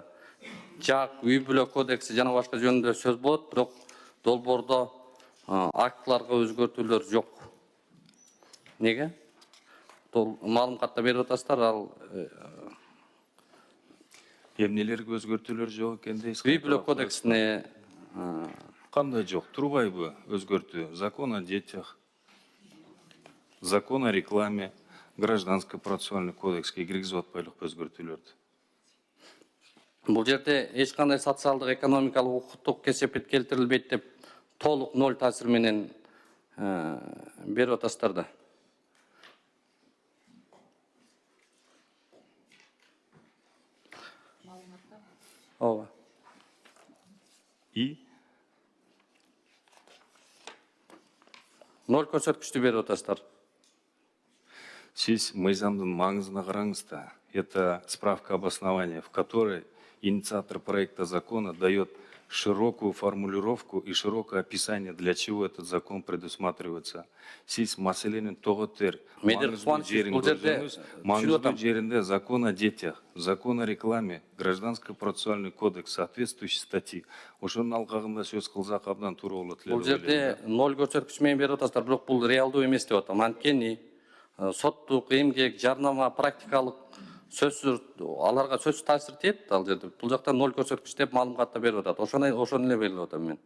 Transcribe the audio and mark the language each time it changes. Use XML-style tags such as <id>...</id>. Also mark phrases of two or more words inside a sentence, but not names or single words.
<ky>Жак үй бүлө кодекси жана башка жөнүндө сөз болот, бирок долбоордо актыларга өзгөртүүлөр жок. Неге? Маалыматта берип атасыздар, ал эмнелерге өзгөртүүлөр жок экен дейсиз? үй бүлө кодексине Кандай жок? Турбайбы өзгөртүү?</ky> <ru>Закон о детях, закон о рекламе,</ru> <ky>гражданско-процессуальный кодекске киргизип атпайлыкпы өзгөртүүлөрдү? Бул жерде эч кандай социалдык, экономикалык, укуктук кесепет келтирилбейт деп толук ноль таасир менен берип атасыздар да. Ооба.</ky> <ru>И</ru> <ky>Ноль көрсөткүчтү берип атасыздар. сиз мыйзамдын маңызына караңыз да.</ky> <ru>Это справка обоснования, в которой инициатор проекта закона дает широкую формулировку и широкое описание, для чего этот закон предусматривается.</ru> <ky>Сиз маселенин тоготер маңыздуу жеринде</ky> <ru>закон о детях, закон о рекламе, гражданско-процессуальный кодекс, соответствующие статьи.</ru> <ky>Ошонун алкагында сөз кылсак абдан туура болот эле. Бул жерде ноль көрсөткүч менен берип атасыздар, бирок бул реалдуу эмес деп атам. Анткени соттук, эмгек, жарнама, практикалык сөзсүз аларга сөзсүз таасир тиет ал жерде. Бул жакта ноль көрсөткүч деп маалыматта берип атат. Ошону эле берип атам мен.</ky>